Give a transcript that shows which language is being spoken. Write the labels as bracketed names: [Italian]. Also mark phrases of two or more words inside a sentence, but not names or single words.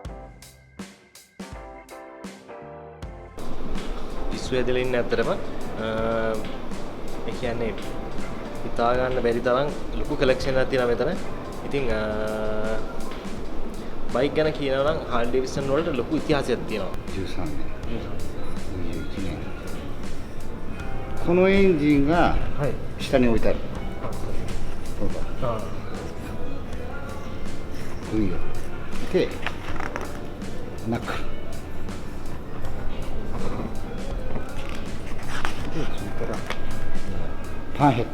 [Sinhala] ඉස්වැදලා ඉන්නේ ඇත්තටම ඒ කියන්නේ හිතා ගන්න බැරි තරම් ලොකු කලෙක්ෂන් එකක් තියෙනවා මෙතන. ඉතින් බයික් ගැන කියනවා නම් Harley Davidson වලට ලොකු ඉතිහාසයක් තියෙනවා. [Japanese] 13 年21年このエンジンが下に置いてある。そうだ。いいよ。で、ナックル。で、それからパンヘッド。